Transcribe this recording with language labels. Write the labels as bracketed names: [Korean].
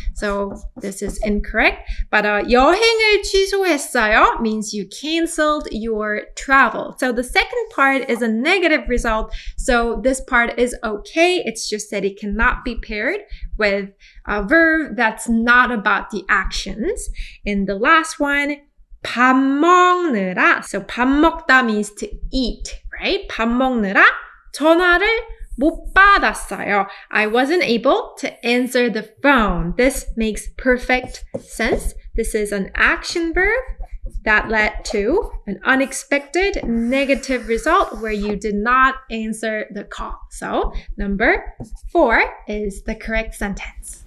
[English] So this is incorrect. But [Korean] 여행을 취소했어요 [English] means you canceled your travel. So the second part is a negative result. So this part is okay. It's just that it cannot be paired with a verb that's not about the actions. And the last one, 밥 먹느라. So 밥 먹다 means to eat, right? [Korean] 밥 먹느라 전화를 못 받았어요. [English] I wasn't able to answer the phone. This makes perfect sense. This is an action verb that led to an unexpected negative result where you did not answer the call. So number 4 is the correct sentence.